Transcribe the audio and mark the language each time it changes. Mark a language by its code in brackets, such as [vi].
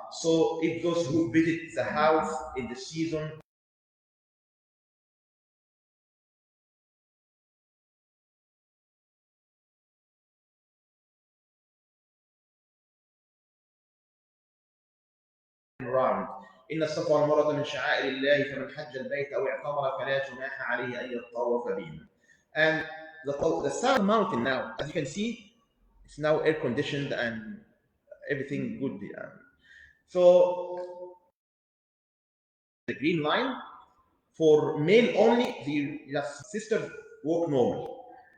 [en] So if those who visit the house in the season around. [ar] إن الصفا والمروة من شعائر الله فمن حج البيت أو اعتمر فلا جناح عليه أن يطوف بهما. [en] And the south mountain now, as you can see, it's now air conditioned and everything good. So the green line for male only, the sisters walk normal.